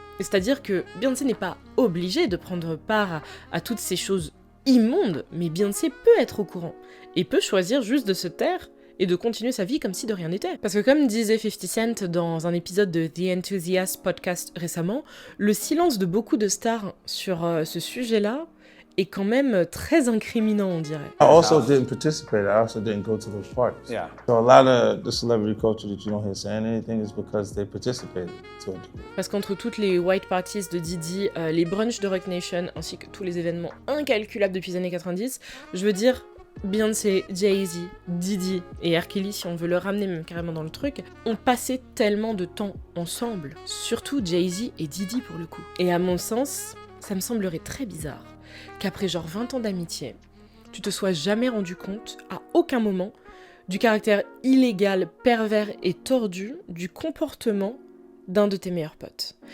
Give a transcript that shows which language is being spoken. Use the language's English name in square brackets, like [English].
[French] C'est-à-dire que Beyoncé n'est pas obligée de prendre part à toutes ces choses immondes, mais Beyoncé peut être au courant, et peut choisir juste de se taire, et de continuer sa vie comme si de rien n'était. Parce que comme disait 50 Cent dans un épisode de The Enthusiast podcast récemment, le silence de beaucoup de stars sur ce sujet-là est quand même très incriminant, on dirait. [English] I also didn't participate. I also didn't go to those parties. Yeah. So a lot of the celebrity culture that you don't hear saying anything is because they participated to a degree. [French] Parce qu'entre toutes les white parties de Diddy, les brunchs de Roc Nation, ainsi que tous les événements incalculables depuis les années 90, je veux dire, Beyoncé, Jay-Z, Diddy et R. Kelly, si on veut le ramener même carrément dans le truc, ont passé tellement de temps ensemble. Surtout Jay-Z et Diddy pour le coup. Et à mon sens, ça me semblerait très bizarre qu'après genre 20 ans d'amitié, tu te sois jamais rendu compte, à aucun moment, du caractère illégal, pervers et tordu du comportement d'un de tes meilleurs potes.